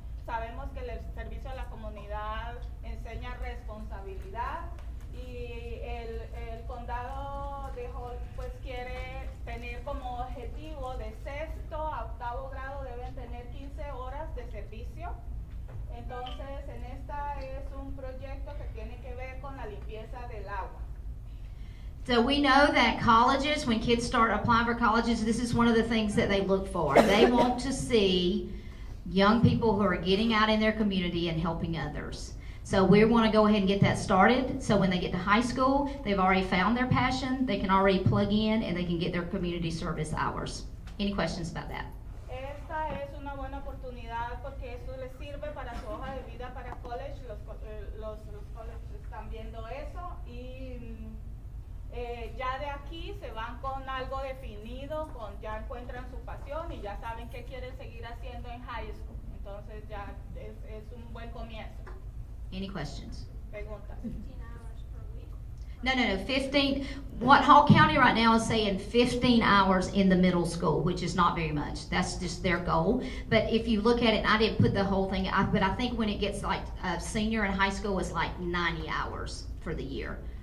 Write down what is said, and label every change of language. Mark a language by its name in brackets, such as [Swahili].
[Spanish] Sabemos que el servicio a la comunidad enseña responsabilidad y el condado de Hall pues quiere tener como objetivo de 6º a 8º grado deben tener 15 horas de servicio. Entonces esta es un proyecto que tiene que ver con la limpieza del agua. [English] So we know that colleges, when kids start applying for colleges, this is one of the things that they look for. They want to see young people who are getting out in their community and helping others. So we want to go ahead and get that started. So when they get to high school, they've already found their passion, they can already plug in, and they can get their community service hours. Any questions about that? [Spanish] Esta es una buena oportunidad porque esto les sirve para su hoja de vida para college. Los colleges están viendo eso y ya de aquí se van con algo definido, ya encuentran su pasión y ya saben qué quieren seguir haciendo en high school. Entonces ya es un buen comienzo. [English] Any questions? [Spanish] Preguntas. [English] 15 hours per week. No, 15. What Hall County right now is saying 15 hours in the middle school, which is not very much. That's just their goal. But if you look at it, and I didn't put the whole thing, but I think when it gets like senior in high school, it's like 90 hours for the year.